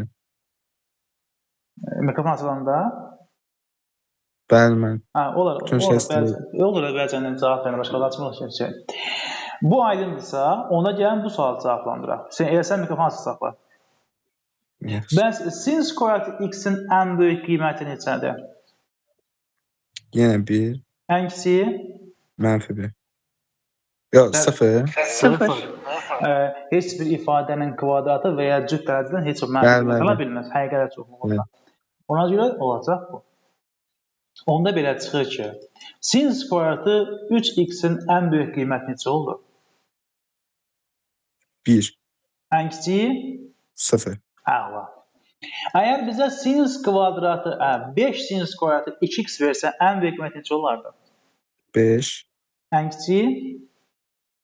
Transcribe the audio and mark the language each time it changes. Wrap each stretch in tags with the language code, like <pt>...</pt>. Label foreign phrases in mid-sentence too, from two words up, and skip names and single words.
<az>Mikrofon açılanda. Bəli, mən. Olur, bəzən cavab verir, başqa da açmır şey. Bu aydındırsa, ona gələn bu sualı cavablandıraq. Elə sən mikrofon açıq saxla. Bəs</az> <en>sin square</en> <az>x-in ən böyük qiyməti neçədir? Yenə 1. Ən kiçiyi? -1. Yox, 0. 0. Heç bir ifadənin kvadratı və ya cüt dərəcədən heç bir mənfi ola bilməz. Həqiqətə çoxluğunda. Ona görə olacaq bu. Onda belə çıxır ki,</az> <en>sin square</en> <az>3x-in ən böyük qiyməti neçə oldu? 1. Ən kiçiyi? 0. Əla. Əgər bizə sinus kvadratı, 5 sinus kvadratı 2x versə, ən böyük qiyməti neçə olardı? 5. Ən kiçiyi?</az>